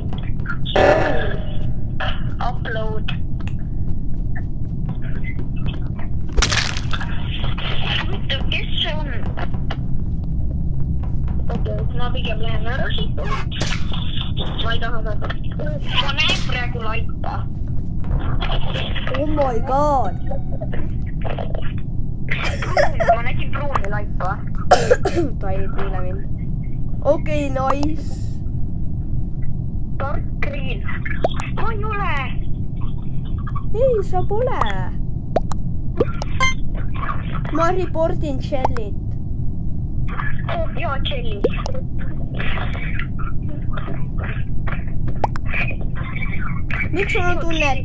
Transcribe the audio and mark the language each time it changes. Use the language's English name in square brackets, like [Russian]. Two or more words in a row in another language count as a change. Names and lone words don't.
[Estonian] Upload. Kes see on? Ma pigem lähen ära siit. Ma ei taha väga. Ma näen praegu laipa. [English] Oh my god. [Estonian] Ma nägin pruuni laipa. Ta ei kuule mind. Okei, nice. [English] Dark green. [Estonian] Ma ei ole. Ei, sa pole. Ma reportin Shellit. Jaa, Jelly. Miks mul on tunne, et...